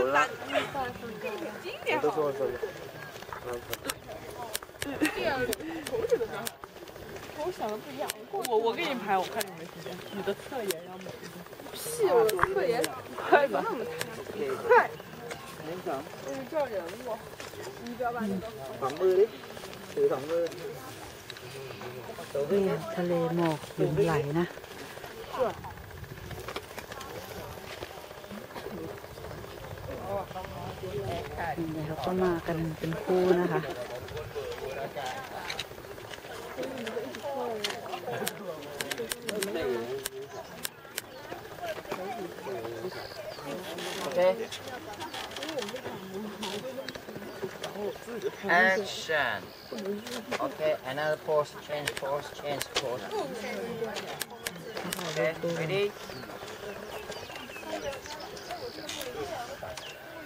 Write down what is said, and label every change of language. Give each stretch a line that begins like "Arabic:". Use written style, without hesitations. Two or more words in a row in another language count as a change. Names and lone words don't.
Chinese: 我给你拍，我看你没时间。你的侧颜要美一点。屁，我的侧颜快吧，那么快。照人物，你不要把那个。
Thai: สองมือดิถือ2 มือ นี่ทะเลหมอกหยุนไหลนะนี่เขาก็มากันเป็นคู่นะคะ
English: โอเค Action Okay another pose change pose Okay ready